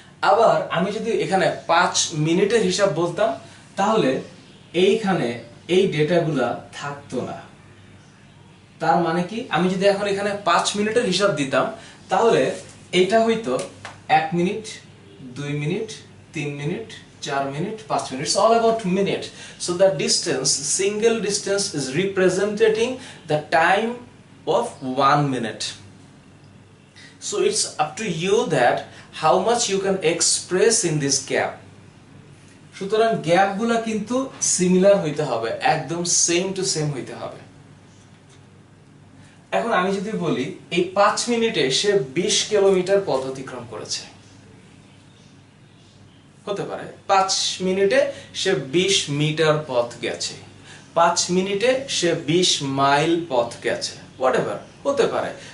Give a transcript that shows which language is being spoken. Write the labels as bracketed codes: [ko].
[bn] আবার আমি যদি এখানে 5 মিনিটের হিসাব বলতাম, তাহলে এইখানে এই ডেটাগুলা থাকতো না। তার মানে কি, আমি যদি এখন এখানে 5 মিনিটের হিসাব দিতাম, তাহলে এইটা হইতো 1 minute 2 minute 3 minute 4 minute 5 minute, [en] it's all about minute. So the distance, single distance is representing the time of 1 minute. So it's up to you that how much you can express in this gap. [bn] সুতরাং গ্যাপগুলা কিন্তু similar হইতে হবে, একদম same to same হইতে হবে। এখন আমি যদি বলি এই 5 মিনিটে সে 20 কিলোমিটার পথ অতিক্রম করেছে, হতে পারে 5 মিনিটে সে 20 মিটার পথ গেছে, 5 মিনিটে সে 20 মাইল পথ গেছে, হোয়াটএভার হতে পারে।